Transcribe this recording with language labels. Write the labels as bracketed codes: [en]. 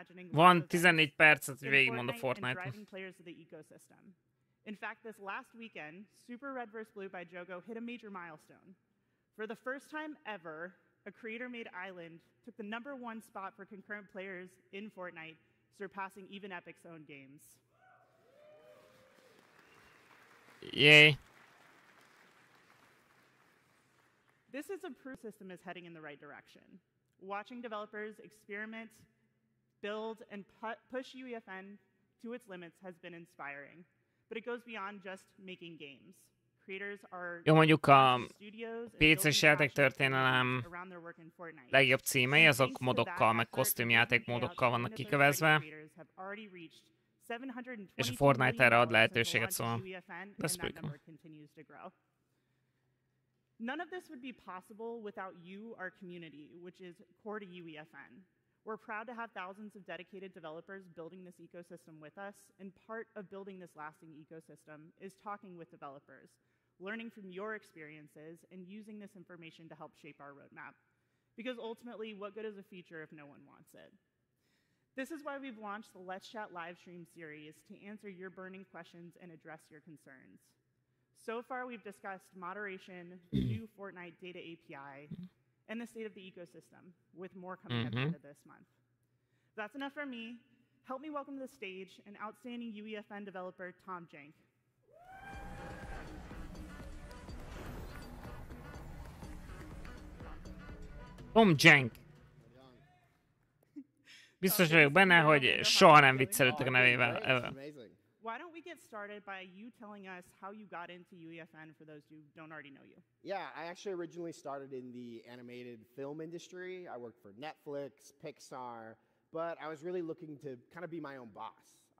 [hu] Van 14 percet, hogy végigmond a Fortnite-ot. [en] In fact, this last weekend, Super Red vs. Blue by Jogo hit a major milestone. For the first time ever, a creator-made island took the #1 spot for concurrent players in Fortnite, surpassing even Epic's own games. Yay. This is a proof the system is heading in the right direction. Watching developers experiment, build, and push UEFN to its limits has been inspiring. But it goes beyond just making games. Creators are [hu] jó, mondjuk a PC-s játéktörténelem legjobb címei, azok modokkal, meg kosztümjáték módokkal vannak kikövezve. És a Fortnite erre ad lehetőséget, szóval [en] that's pretty cool. None of this would be possible without you, our community, which is core to UEFN. We're proud to have thousands of dedicated developers building this ecosystem with us, and part of building this lasting ecosystem is talking with developers, learning from your experiences, and using this information to help shape our roadmap. Because ultimately, what good is a feature if no one wants it? This is why we've launched the Let's Chat livestream series to answer your burning questions and address your concerns. So far, we've discussed moderation, the new Fortnite data API, and the state of the ecosystem, with more coming at the end of this month. That's enough from me. Help me welcome to the stage an outstanding UEFN developer, Tom Jank. Tom Jank. [hu] Biztos vagyok benne, hogy soha nem viccelődtek a nevével. [en] Ever. Why don't we get started by you telling us how you got into UEFN for those who don't already know you? Yeah, I actually originally started in the animated film industry. I worked for Netflix, Pixar, but I was really looking to kind of be my own boss.